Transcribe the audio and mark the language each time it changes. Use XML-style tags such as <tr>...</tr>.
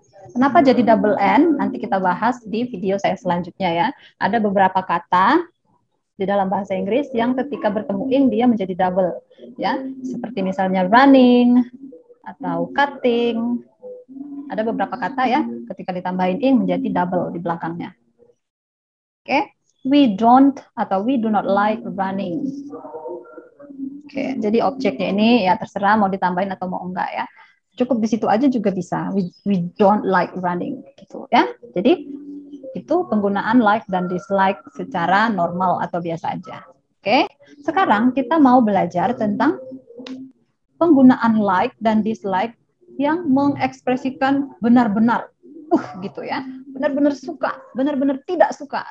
<id>Kenapa jadi double N? Nanti kita bahas di video saya selanjutnya ya. Ada beberapa kata di dalam bahasa Inggris yang ketika bertemu ing dia menjadi double ya. Seperti misalnya running atau cutting. Ada beberapa kata ya ketika ditambahin ing menjadi double di belakangnya.</id> <en>Oke, we don't atau we do not like running.</en> <id>Oke, jadi objeknya ini ya terserah mau ditambahin atau mau enggak ya. Cukup di situ aja juga bisa.</id> <en>We don't like running</en> <id>gitu ya. Jadi itu penggunaan like dan dislike secara normal atau biasa aja. Oke, sekarang kita mau belajar tentang penggunaan like dan dislike yang mengekspresikan benar-benar gitu ya, benar-benar suka, benar-benar tidak suka.</id>